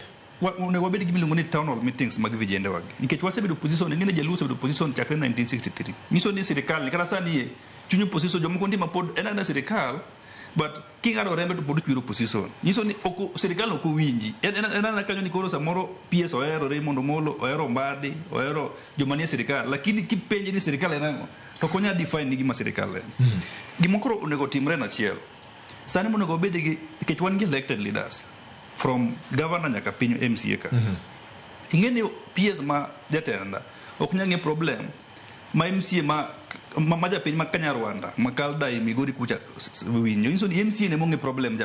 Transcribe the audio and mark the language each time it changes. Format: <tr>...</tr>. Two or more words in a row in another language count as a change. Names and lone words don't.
<luo>ne wabedi gimiluongo ni</luo> <en>town hall meetings</en> <luo>mag vijende wagi nikech wasebedo position ngine jaluso bedo position chakre 1963 nyiso ni serikali kata sani ye chunyo position jomoko ndima pod ena serikali but kingado rembe to pod chwiro position nyiso ni oko serikali oko winji ena kanyo ni koro samoro PS oero Raymond Omolo oero Mbadi oero jomanie serikali lakini kipenje ni serikali ena to konya define ni gima serikali gimokoro onego timre na chiel sani monego bede gi nikech wan gi</luo> <en>elected leaders from governor</en> <luo>nyaka piny MCA ka ingeni PS ma jatenda ok nyange problem ma MCA ma japiny ma Kanyarwanda ma Kaldai Migori kucha winyo inso ni MCA ne monge problem</luo>